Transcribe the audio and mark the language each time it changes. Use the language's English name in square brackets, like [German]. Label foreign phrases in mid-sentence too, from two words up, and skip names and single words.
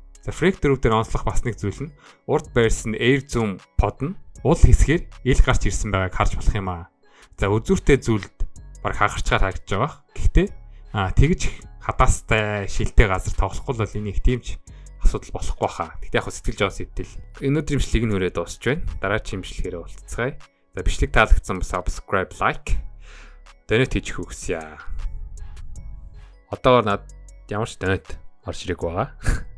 [Mongolian] За Frag 4 дээр онцлох бас нэг зүйл нь урд байрсан Air Zoom Pod нь уул хэсгээр ил гарч ирсэн байгааг харж болох юм аа. За үзүүртэй зүйлд баг хагарчгаар харагдаж байгаа. Гэхдээ тэгж хадаастай шилтэй газар тоглохгүй бол энийг тиймч асуудал болохгүй хаа. Тэгтээ яг сэтгэлж байгаа сэтэл. Өнөөдрийн бичлэгийг нь хүрээд дуусч байна. Дараагийн бичлэгээр уулзцгаая. За бичлэг таалагдсан бол [English] subscribe, like, donate [Mongolian] хийж өгсөе. Одоогоор над ямар ч donate орж ирэх байгаа.